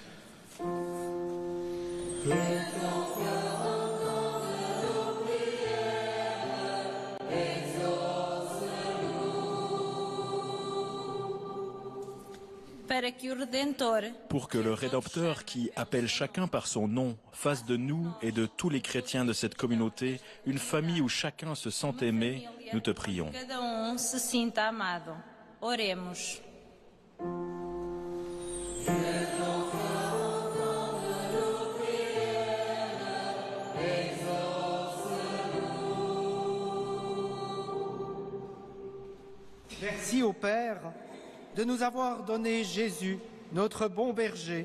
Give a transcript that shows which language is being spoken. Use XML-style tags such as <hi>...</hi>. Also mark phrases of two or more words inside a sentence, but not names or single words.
<fr>Pour que le Rédempteur qui appelle chacun par son nom fasse de nous et de tous les chrétiens de cette communauté une famille où chacun se sent aimé, nous te prions.</fr> <pt>se sinta amado. Oremos.</pt> <fr>Merci au Père de nous avoir donné Jésus, notre bon berger.</fr>